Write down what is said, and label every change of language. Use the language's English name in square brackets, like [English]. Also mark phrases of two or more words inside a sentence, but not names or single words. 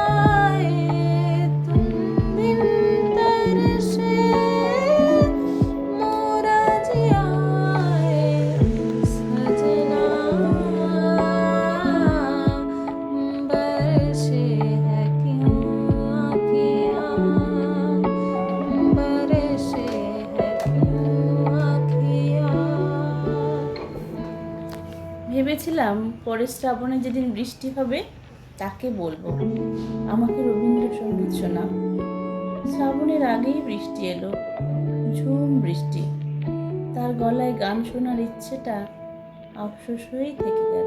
[Hindi] तुम बिन तरसे मोरा जिया सजना, बरसे है क्यों अखियाँ, बरसे है क्यों अखियाँ। [Bangla] ভেবেছিলাম পরের শ্রাবণে যেদিন বৃষ্টি হবে তাকে বলবো আমাকে রবীন্দ্রসঙ্গীত শোনা। শ্রাবণের আগেই বৃষ্টি এলো, ঝুম বৃষ্টি। তার গলায় গান শোনার ইচ্ছেটা আফসোস হয়েই থেকে গেল।